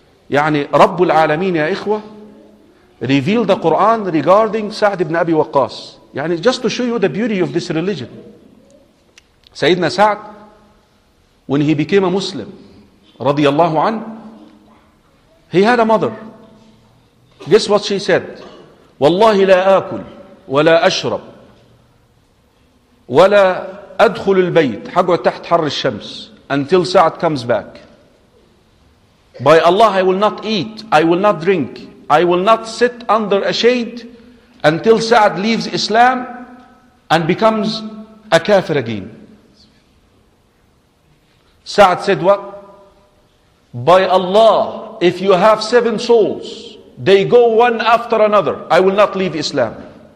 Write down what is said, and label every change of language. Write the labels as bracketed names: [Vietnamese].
[Arabic] يعني رب العالمين يا إخوة [English] revealed the Quran regarding [Arabic] سعد بن أبي وقاص. [English] يعني just to show you the beauty of this religion. سيدنا سعد when he became a Muslim [Arabic] رضي الله عنه, [English] he had a mother. Guess what she said? [Arabic] والله لا آكل ولا أشرب ولا أدخل البيت حقه تحت حر الشمس [English] until Sa'd comes back. By Allah, I will not eat, I will not drink, I will not sit under a shade until Sa'd leaves Islam and becomes a kafir again. Sa'd said what? By Allah, if you have 7 souls, they go one after another, I will not leave Islam.